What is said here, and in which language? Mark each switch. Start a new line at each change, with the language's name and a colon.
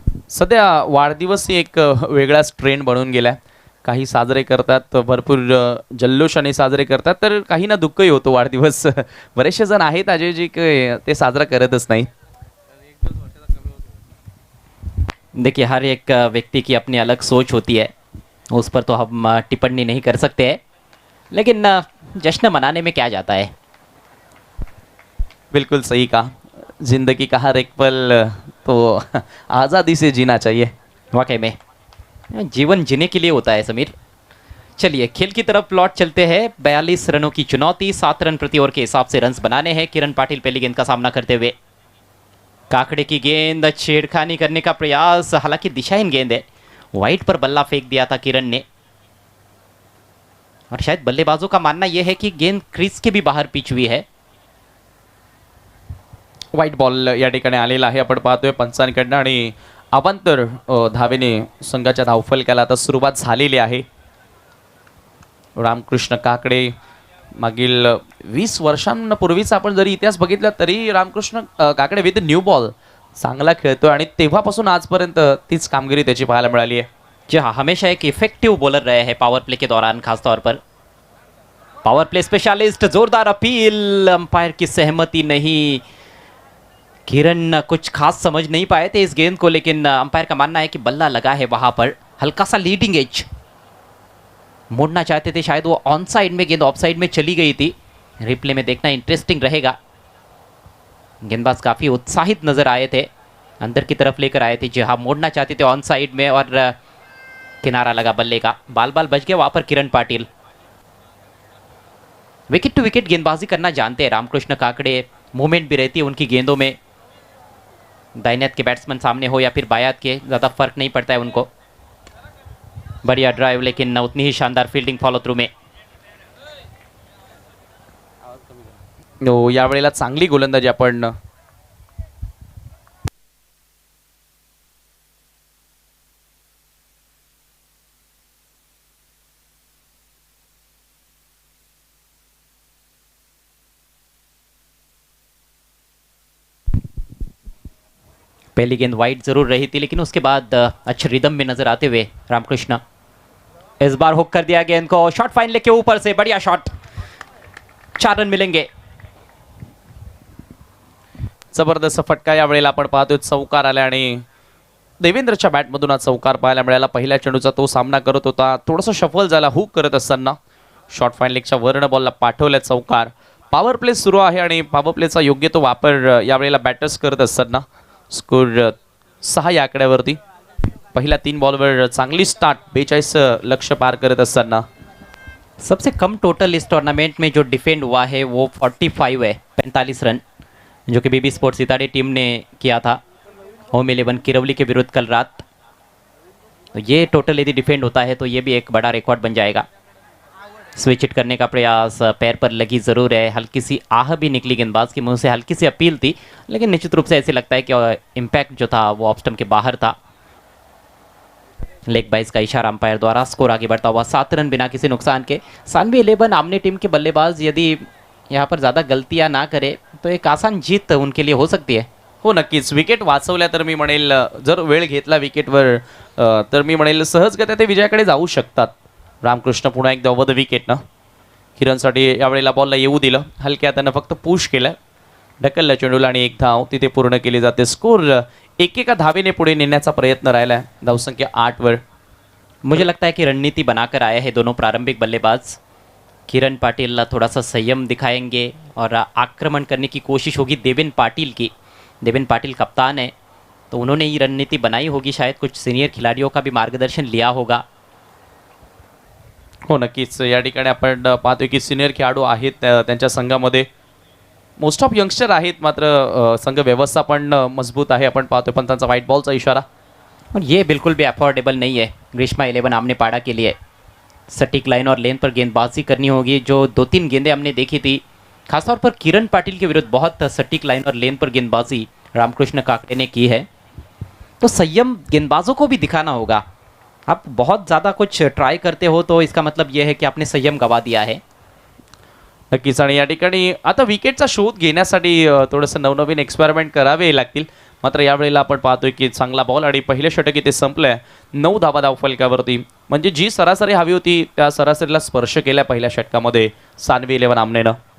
Marathi: सध्या वाढदिवस एक वेगळाच ट्रेंड बनून गेलाय. काही साजरे करतात, भरपूर जल्लोषाने साजरे करतात, तर काही ना दुःखही होतो वाढदिवस. बरेचसे जण आहेत अजयजी ते साजरा करतच नाही.
Hindi: देखिए, हर एक व्यक्ति की अपनी अलग सोच होती है, उस पर तो हम टिप्पणी नहीं कर सकते हैं, लेकिन जश्न मनाने में क्या जाता है. बिल्कुल सही कहा. जिंदगी का हर एक पल तो आज़ादी से जीना चाहिए. वाकई में जीवन जीने के लिए होता है समीर. चलिए खेल की तरफ लौट चलते हैं. 42 रनों की चुनौती, 7 रन प्रति ओवर के हिसाब से रन्स बनाने हैं. किरण पाटिल पहली गेंद का सामना करते हुए. काकड़े की गेंद, छेड़खानी करने का प्रयास, हालांकि दिशाहीन गेंद है. वाइड पर बल्ला फेंक दिया था किरण ने और शायद बल्लेबाजों का मानना यह है कि गेंद क्रीज के भी बाहर पिच हुई है.
Marathi: वाईट बॉल या ठिकाणी आलेला आहे. आपण पाहतोय पंचांकडनं आणि अवांतर धावेने संघाच्या धावफलकाला आता सुरुवात झालेली आहे. रामकृष्ण काकडे मागील 20 वर्षांपूर्वीचा आपण जरी इतिहास बघितला तरी Ramakrishna Kakade
English: with new ball
Marathi: चांगला खेळतोय आणि तेव्हापासून आजपर्यंत तीच कामगिरी त्याची पाहायला मिळाली आहे.
Hindi: जी हाँ, हमेशा एक इफेक्टिव बॉलर रहे हैं पावर प्ले के दौरान, खासतौर पर पावर प्ले स्पेशलिस्ट. जोरदार अपील, अंपायर की सहमति नहीं. किरण कुछ खास समझ नहीं पाए थे इस गेंद को, लेकिन अंपायर का मानना है कि बल्ला लगा है वहां पर, हल्का सा लीडिंग एज. मोड़ना चाहते थे शायद वो ऑन साइड में, गेंद ऑफ साइड में चली गई थी. रिप्ले में देखना इंटरेस्टिंग रहेगा. गेंदबाज काफ़ी उत्साहित नजर आए थे, अंदर की तरफ लेकर आए थे. जी हाँ, मोड़ना चाहते थे ऑन साइड में और किनारा लगा बल्ले का. बाल बाल बच गया वहाँ पर किरण पाटिल. विकेट टू विकेट गेंदबाजी करना जानते हैं रामकृष्ण काकड़े। मूवमेंट भी रहती है उनकी गेंदों में, दाहिने हाथ के बैट्समैन सामने हो या फिर बाएं हाथ के, ज़्यादा फर्क नहीं पड़ता है उनको। बढ़िया ड्राइव, लेकिन उतनी ही शानदार फील्डिंग फॉलो थ्रू में।
Marathi: यावेळेला चांगली गोलंदाजी आपण
Hindi: पहली गेंद वाइड जरूर रही थी, लेकिन उसके बाद अच्छे रिदम में नजर आते हुए रामकृष्ण। इस बार हुक कर दिया गेंद को, शॉट फाइन लेके ऊपर से, बढ़िया शॉट, 4 रन मिलेंगे।
Marathi: जबरदस्त फटका यावेळेला आपण पाहतोय, चौकार आला आणि देवेंद्रच्या बॅटमधून हा चौकार पाहायला मिळाला। पहिल्या चेंडूचा तो सामना करत होता, थोडासा शफल झाला हुक करत असताना, शॉर्ट फाईन लेगच्या वर्ण बॉलला पाठवलं चौकार। पॉवर प्ले सुरू आहे आणि पॉवर प्लेचा योग्य तो वापर यावेळेला बॅटर्स करत असताना स्कोर 6 या आकड्यावरती। पहिल्या 3 बॉलवर चांगली स्टार्ट, 42 लक्ष्य पार करत असताना।
Hindi: सबसे कम टोटल इस टूर्नामेंट में जो डिफेंड हुआ है वो 45 है, 45 रन, जो कि बीबी स्पोर्ट्स सितारे टीम ने किया था होम 11 किरवली के विरुद्ध कल रात। तो ये टोटल यदि डिफेंड होता है तो ये भी एक बड़ा रिकॉर्ड बन जाएगा। स्विच हिट करने का प्रयास, पैर पर लगी ज़रूर है, हल्की सी आह भी निकली गेंदबाज के मुंह से, हल्की सी अपील थी, लेकिन निश्चित रूप से ऐसे लगता है कि इम्पैक्ट जो था वो ऑफ स्टंप के बाहर था। लेग बाइस का इशारा अंपायर द्वारा। स्कोर आगे बढ़ता हुआ 7 रन बिना किसी नुकसान के। सानवी 11 आमने टीम के बल्लेबाज यदि यहाँ पर ज़्यादा गलतियाँ ना करे तो एक आसान जीत उनके लिए हो सकती है।
Marathi: हो नक्कीच, विकेट वाचवल्या तर मी म्हणेल, जर वेळ घेतला विकेटवर तर मी म्हणेल सहजगत्या ते विजयाकडे जाऊ शकतात। रामकृष्ण पुन्हा एकदा ओव्हर द विकेट ना, किरणसाठी यावेळेला बॉलला येऊ दिलं, हलक्या हातानं फक्त पुश केलं, ढकललं चेंडूला आणि एक धाव तिथे पूर्ण केली जाते। स्कोर एकेका धावेने पुढे नेण्याचा प्रयत्न राहिला आहे, धावसंख्या 8 वर।
Hindi: मुझे लगता है कि रणनीति बनाकर आए हैं दोनों प्रारंभिक बल्लेबाज। किरण पाटिल थोड़ा सा संयम दिखाएंगे और आक्रमण करने की कोशिश होगी देवेन पाटिल की। देवेन पाटिल कप्तान है तो उन्होंने ये रणनीति बनाई होगी, शायद कुछ सीनियर खिलाड़ियों का भी मार्गदर्शन लिया होगा।
Marathi: हो नक्कीच, या ठिकाणी आपण पाहतोय की सिनियर खेळाडू आहेत त्यांच्या संघामध्ये,
English: most of youngster
Marathi: आहेत, मात्र संघ व्यवस्थापन मजबूत आहे आपण पाहतोय। पण त्यांचा व्हाईट बॉलचा इशारा,
Hindi: और ये बिल्कुल भी अफोर्डेबल नहीं है ग्रीष्मा 11 आमने पाड़ा के लिए। सटीक लाइन और लेन पर गेंदबाजी करनी होगी। जो 2-3 गेंदें हमने देखी थी, खासतौर पर किरण पाटिल के विरुद्ध बहुत सटीक लाइन और लेन पर गेंदबाजी रामकृष्ण काकड़े ने की है, तो संयम गेंदबाजों को भी दिखाना होगा। आप बहुत ज़्यादा कुछ ट्राई करते हो तो इसका मतलब यह है कि आपने संयम गवा दिया है।
Marathi: नक्कीच, आणि या ठिकाणी आता विकेटचा शोध घेण्यासाठी थोडंसं नवनवीन एक्सपेरिमेंट करावे लागतील। मात्र यावेळेला आपण पाहतोय की चांगला बॉल आणि पहिलं षटक इथे संपलंय 9 धावा धावफलकावरती, म्हणजे जी सरासरी हवी होती त्या सरासरीला स्पर्श केल्या पहिल्या षटकामध्ये सानवी 11 आमनेनं,